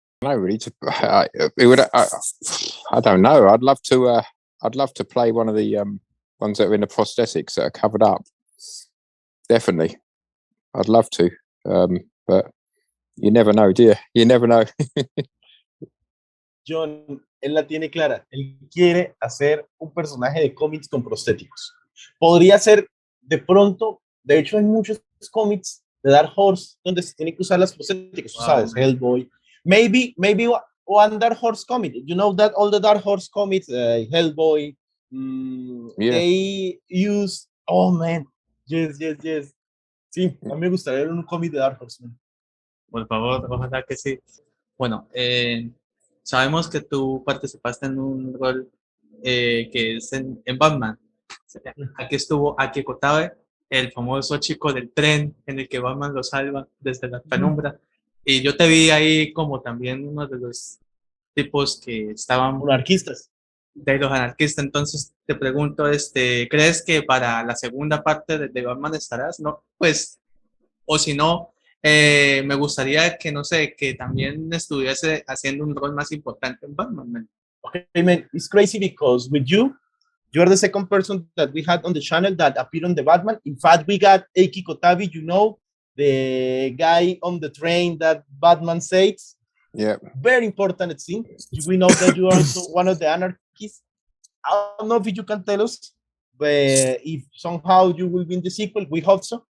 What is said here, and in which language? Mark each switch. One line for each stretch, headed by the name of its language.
English: No, really. It would. I don't know. I'd love to play one of the ones that are in the prosthetics that are covered up. Definitely, I'd love to. But you never know, do you? You never know.
Spanish: Jhon, él la tiene clara. Él quiere hacer un personaje de cómics con prostéticos. Podría ser de pronto. De hecho, hay muchos cómics de Dark Horse donde se tiene que usar las prostéticos. Tú sabes,
English: Hellboy. Maybe one Dark Horse comic. You know that all the Dark Horse comics, Hellboy, yeah. They use. Oh man, yes.
Spanish: Sí, a mí me gustaría ver un cómic de Dark Horse.
English: Man.
Spanish: Por favor, ojalá que sí. Bueno, sabemos que tú participaste en un rol que es en Batman. Aquí estuvo Aki Kotabe, el famoso chico del tren en el que Batman lo salva desde la penumbra. Y yo te vi ahí como también uno de los tipos que estaban... Anarquistas. De los anarquistas. Entonces te pregunto, ¿crees que para la segunda parte de Batman estarás? ¿No? Pues, o si no, Me gustaría que, no sé, que también estuviese haciendo un rol más importante en Batman, man.
English: Okay, man, it's crazy because with you, you're the second person that we had on the channel that appeared on the Batman. In fact, we got Eiki Kotabi, you know, the guy on the train that Batman says. Yeah. Very important scene. We know that you are also one of the anarchists. I don't know if you can tell us if somehow you will be in the sequel. We hope so.